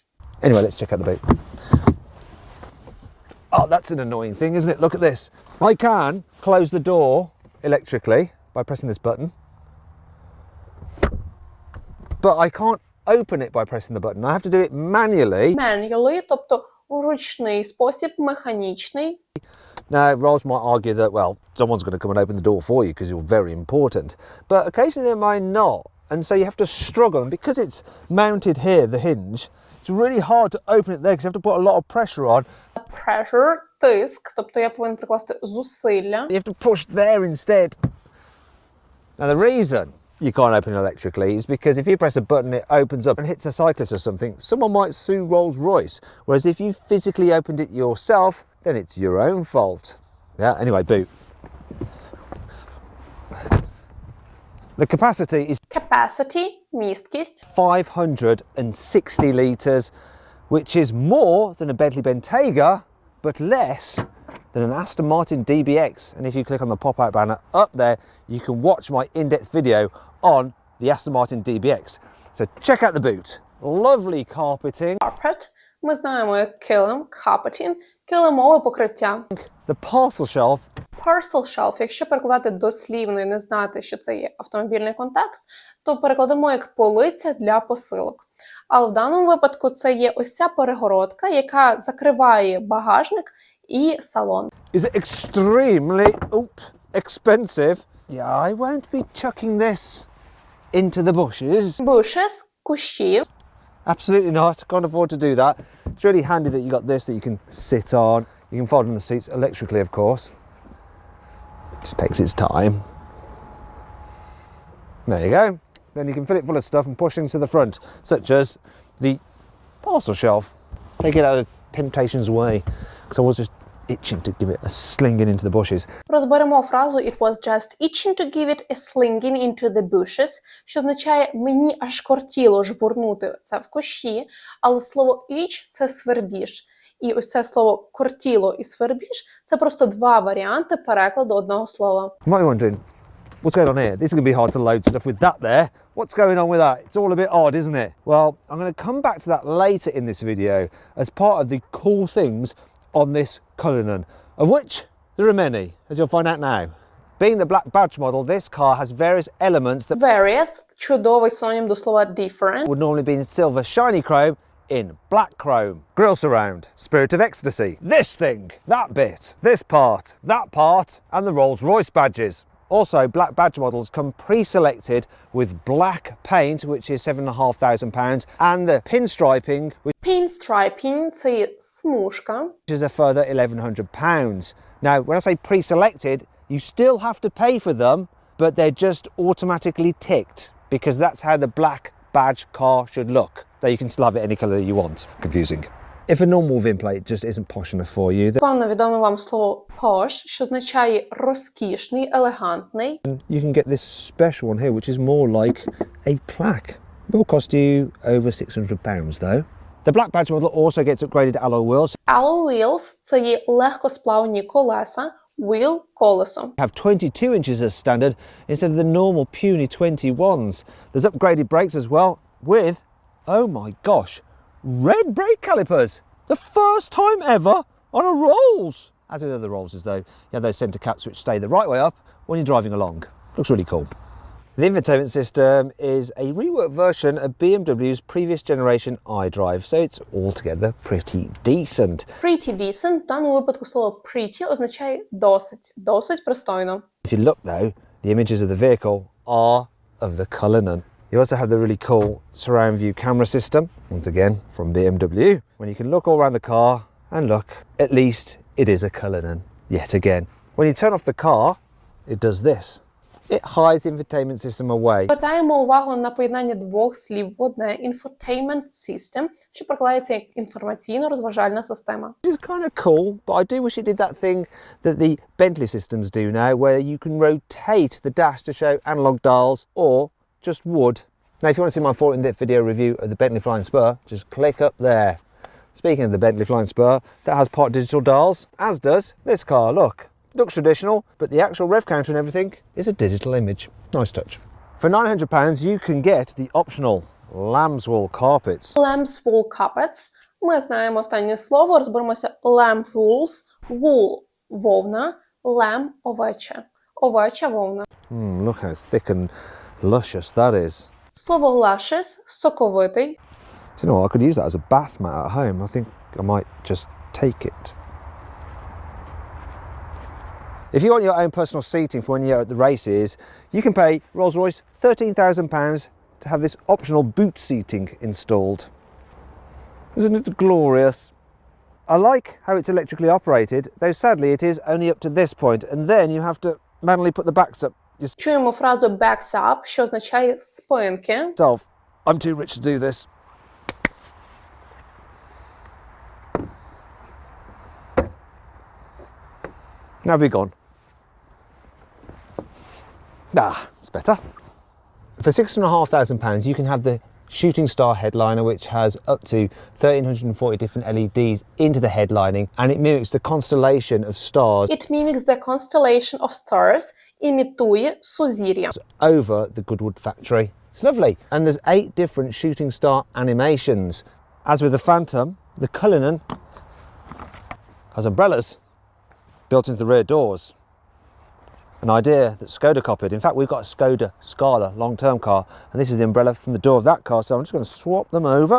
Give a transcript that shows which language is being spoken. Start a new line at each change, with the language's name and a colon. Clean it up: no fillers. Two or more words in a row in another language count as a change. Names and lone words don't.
English: Anyway, let's check out the boot. Oh, that's an annoying thing, isn't it? Look at this. I can close the door electrically by pressing this button. But I can't open it by pressing the button. I have to do it manually. Manually,
Ukrainian: тобто у ручний спосіб, механічний.
English: Now, Rolls might argue that, well, someone's going to come and open the door for you because you're very important. But occasionally they might not. And so you have to struggle. And because it's mounted here, the hinge, it's really hard to open it there because you have to put a lot of pressure on.
Ukrainian: Pressure тиск, тобто я повинен прикласти зусилля.
English: You have to push there instead. Now the reason you can't open it electrically is because if you press a button it opens up and hits a cyclist or something, someone might sue Rolls-Royce. Whereas if you physically opened it yourself, then it's your own fault. Yeah, anyway, boot. The capacity is
Ukrainian: Capacity – місткість.
English: 560 litres, which is more than a Bentley Bentayga, but less than an Aston Martin DBX. And if you click on the pop-out banner up there, you can watch my in-depth video on the Aston Martin DBX. So check out the boot. Lovely carpeting. Carpet.
Ukrainian: Ми знаємо як килим, carpeting, килимове покриття.
English: The parcel shelf. Parcel shelf,
Ukrainian: якщо перекладати дослівно і не знати, що це є автомобільний контекст, то перекладемо як полиця для посилок. Але в даному випадку це є ось ця перегородка, яка закриває багажник і салон.
English: Is extremely expensive. Yeah, I won't be chucking this into the bushes. Bushes – кущі. Absolutely not. Can't afford to do that. It's really handy that you got this that you can sit on. You can fold in the seats electrically, of course. Just takes its time. There you go. Then you can fill it full of stuff and push things to the front, such as the parcel shelf. Take it out of temptation's way, because I was just itching to give it a slinging into the bushes.
Ukrainian: Розберемо фразу
English: «It was just itching to give it a slinging into the bushes»,
Ukrainian: що означає «мені аж кортіло жбурнути це в кущі», але слово «itch» – це свербіж. І ось це слово «кортіло» і «свербіж» – це просто два варіанти перекладу одного слова.
English: You might be wondering, what's going on here? This is going to be hard to load stuff with that there. What's going on with that? It's all a bit odd, isn't it? Well, I'm going to come back to that later in this video as part of the cool things on this Cullinan, of which there are many, as you'll find out now. Being the black badge model, this car has various elements that Various –
Ukrainian: чудовий синонім до слова different.
English: would normally be in silver shiny chrome in black chrome. Grille surround, spirit of ecstasy, this thing, that bit, this part, that part, and the Rolls-Royce badges. Also, black badge models come pre-selected with black paint, which is £7,500, and the pinstriping, which Pinstriping –
Ukrainian: це є смужка.
English: is a further £1,100. Now, when I say pre-selected, you still have to pay for them, but they're just automatically ticked, because that's how the black badge car should look. Though you can still have it any colour that you want. Confusing. If a normal VIN plate just isn't posh enough for you, then
Ukrainian: Певно відоме вам слово posh, що означає розкішний, елегантний.
English: you can get this special one here, which is more like a plaque. It will cost you over £600 though. The black badge model also gets upgraded alloy wheels. Alloy wheels –
Ukrainian: це є легкосплавні колеса. Wheel – колесо.
English: Have 22 inches as standard instead of the normal puny 21s. There's upgraded brakes as well with, oh my gosh, red brake calipers. The first time ever on a Rolls. As with other Rollses though, you have those centre caps which stay the right way up when you're driving along. Looks really cool. The infotainment system is a reworked version of BMW's previous generation iDrive, so it's altogether pretty decent. Pretty decent.
Ukrainian: В даному випадку слово pretty означає досить, досить пристойно.
English: If you look though, the images of the vehicle are of the Cullinan. You also have the really cool surround view camera system, once again from BMW, when you can look all around the car and look, at least it is a Cullinan, yet again. When you turn off the car, it does this. It hides the infotainment system away.
Ukrainian: Звертаємо увагу на поєднання двох слів в одне –
English: infotainment system,
Ukrainian: що перекладається як інформаційно-розважальна система.
English: Which is kind of cool, but I do wish it did that thing that the Bentley systems do now, where you can rotate the dash to show analog dials or just wood. Now, if you want to see my full in-depth video review of the Bentley Flying Spur, just click up there. Speaking of the Bentley Flying Spur, that has part digital dials, as does this car, look. Looks traditional, but the actual rev counter and everything is a digital image. Nice touch. For £900, you can get the optional lamb's wool carpets. Lamb's wool carpets.
Ukrainian: Ми знаємо останнє слово, розберемося.
English: Lamb wools, wool –
Ukrainian: вовна, lamb – овеча. Овеча вовна.
English: Look how thick and luscious that is.
Ukrainian: Слово luscious – соковитий.
English: Do you know what? I could use that as a bath mat at home. I think I might just take it. If you want your own personal seating for when you're at the races, you can pay Rolls-Royce £13,000 to have this optional boot seating installed. Isn't it glorious? I like how it's electrically operated, though sadly it is only up to this point, and then you have to manually put the backs up
Ukrainian: Чуємо фразу
English: backs up,
Ukrainian: що означає спинки.
English: yourself. I'm too rich to do this. Now be gone. It's better. For £6,500 you can have the shooting star headliner, which has up to 1,340 different LEDs into the headlining, and it mimics the constellation of stars It mimics the constellation of stars,
Ukrainian: імітує сузір'я.
English: over the Goodwood factory. It's lovely. And there's 8 different shooting star animations. As with the Phantom, the Cullinan has umbrellas built into the rear doors. An idea that Skoda copied. In fact, we've got a Skoda Scala long-term car, and this is the umbrella from the door of that car, so I'm just going to swap them over.